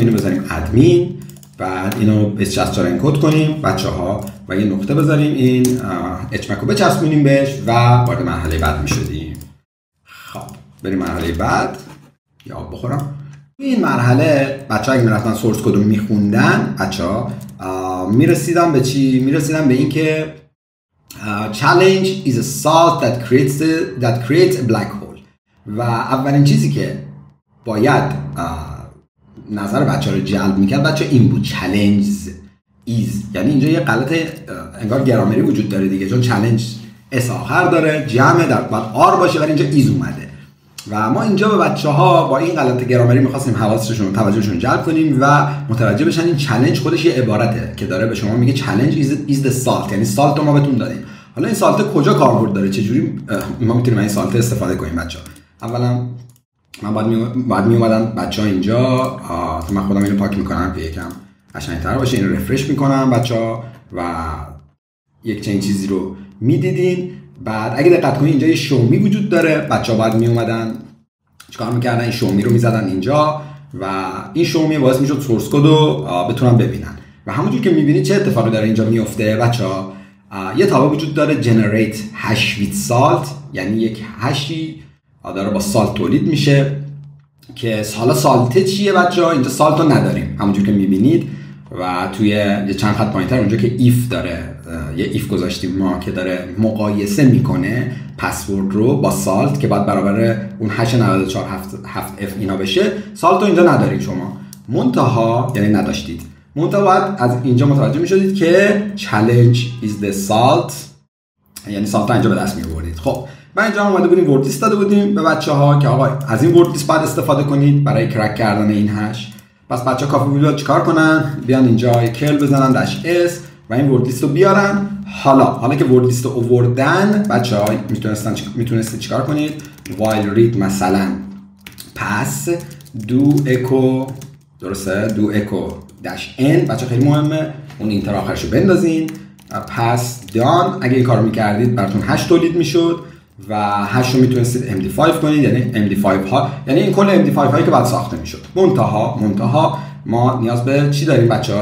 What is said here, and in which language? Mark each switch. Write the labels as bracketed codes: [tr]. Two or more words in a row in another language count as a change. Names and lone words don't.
[fa] اینو بزنیم ادمین، بعد اینو H64 انکد کنیم بچه‌ها و یه نقطه بذاریم، این اچمک رو بچسبونیم بهش و وارد مرحله بعد میشدیم. خب بریم مرحله بعد. یا آب بخورم. این مرحله بچه‌ها اگه میرفتن سورس کد رو میخوندن بچه‌ها میرسیدن به چی؟ میرسیدن به این که [en] challenge is a salt that creates a black hole. [fa] و اولین چیزی که باید نظر بچه ها رو جلب میکرد بچه این بود، [en] challenge is. [fa] یعنی اینجا یه غلط انگار گرامری وجود داره دیگه، چون challenge اس آخر داره، جمع در بعد آر باشه ولی اینجا ایز اومده و ما اینجا به بچه ها با این غلط گرامری میخواستیم حواسشون توجهشون جلب کنیم و متوجه بشن این challenge خودش یه عبارته که داره به شما میگه [en] challenge is the salt، [fa] یعنی سالت رو ما بهتون دادیم. حالا این سالت کجا کاربرد داره؟ چجوری ما میتونیم این سالت استفاده کنیم بچه‌ها؟ اولا من بعد می اومدم بچه‌ها اینجا تو من خودم اینو پاک میکنم که یکم قشنگ‌تر باشه، اینو رفرش میکنم بچه‌ها و یک چنین چیزی رو میدیدین. بعد اگه دقت کنید اینجا یه شومی وجود داره بچه‌ها، بعد می اومدن چیکار میکردن؟ این شومی رو میزدن اینجا و این شومی باعث میشد سورس کد رو بتونن ببینن و همونجور که میبینید چه اتفاقی داره اینجا میفته بچه‌ها. یه تابع وجود داره [en] generate hash with salt، [fa] یعنی یک هشی داره با سالت تولید میشه که حالا سالت چیه بچه‌ها؟ اینجا سالت رو نداریم همونجور که میبینید و توی یه چند خط پایینتر اونجا که ایف داره یه ایف گذاشتیم ما که داره مقایسه میکنه پسورد رو با سالت که بعد برابر اون 89477F اینا بشه. سالت رو اینجا ندارید شما، منتها یعنی نداشتید، منتها باید از اینجا متوجه میشدید که [en] challenge is the salt، [fa] یعنی سالت اینجا به دست میآورید. خب ما اینجا اومده بودیم ورد لیست داده بودیم به بچه‌ها که آقا از این ورد لیست باید استفاده کنید برای کرک کردن این هش. پس بچه‌ها کافی بود چیکار کنن؟ بیان اینجا کرل بزنن داش اس و این ورد لیست رو بیارن. حالا که ورد لیست رو آوردن بچه‌ها میتونستید چیکار کنید؟ [en] while read مثلا pass do echo، درسته؟ do echo dash n. [fa] بچه‌ها خیلی مهمه اون اینتر آخرش رو بندازین. [en] pass done، [fa] اگه این کارو می‌کردید براتون هش تولید میشد و هش رو میتونستید MD5 کنید، یعنی MD5 ها، یعنی این کل MD5 هایی که بعد ساخته میشد. منتها ما نیاز به چی داریم بچه‌ها؟